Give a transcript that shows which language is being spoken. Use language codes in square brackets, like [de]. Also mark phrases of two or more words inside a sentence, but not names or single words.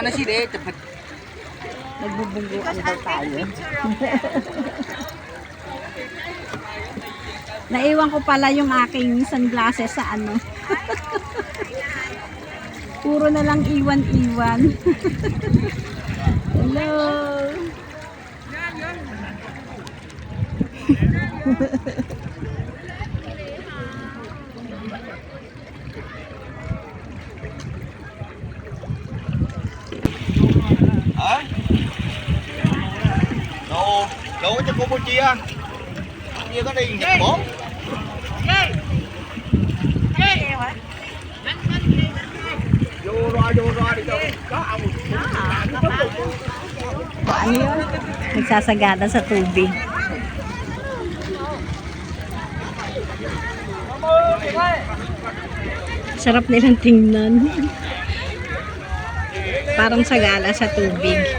[tl] Nagbubungguan daw tayo. Naiwan ko pala yung aking sunglasses sa ano. Puro na lang iwan-iwan. [en] Hello. [vi] Hả? Đồ cho Campuchia. Campuchia có đi Nhật Bản. Vô ra đi cho có ông. [tl] Ano yun? Nagsasagada sa tubig. Sarap nilang tingnan. Parang sagala sa tubig.